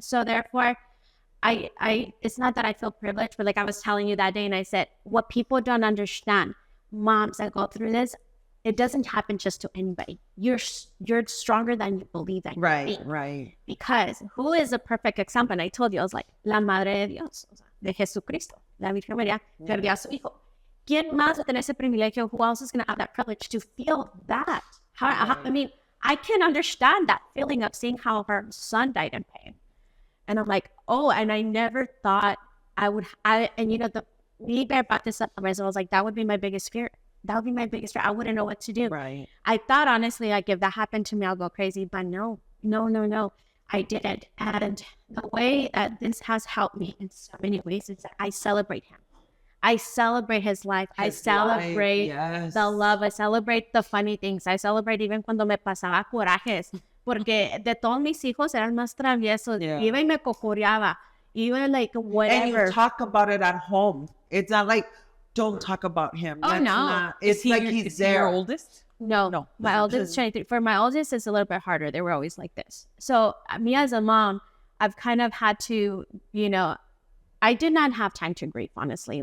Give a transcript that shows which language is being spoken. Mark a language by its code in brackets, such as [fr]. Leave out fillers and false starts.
[en] So therefore, I it's not that I feel privileged, but like I was telling you that day and I said, what people don't understand, moms that go through this, it doesn't happen just to anybody. You're stronger than you believe that. Right. Because who is a perfect example? And I told you, I was like, [es] la Madre de Dios, de Jesucristo, la Virgen María, perdió a su hijo. ¿Quién más va a tener ese privilegio? [en] Who else is going to have that privilege to feel that? I mean, I can understand that feeling of seeing how her son died in pain. And I'm like, oh, and I never thought and you know, me brought this up, I was like, that would be my biggest fear. That would be my biggest fear. I wouldn't know what to do. Right. I thought, honestly, like if that happened to me, I'll go crazy. But no, I didn't. And the way that this has helped me in so many ways is that I celebrate him. I celebrate his life. I celebrate the love. I celebrate the funny things. I celebrate even [es] cuando me pasaba corajes. Porque de todos mis hijos eran más traviesos. Iba y me cocoreaba. [en] Even like whatever. And you talk about it at home. It's not like, don't talk about him. Oh, no. It's like he's there. Your oldest? No. My oldest is 23. For my oldest, it's a little bit harder. They were always like this. So me as a mom, I've kind of had to, you know, I did not have time to grieve, honestly.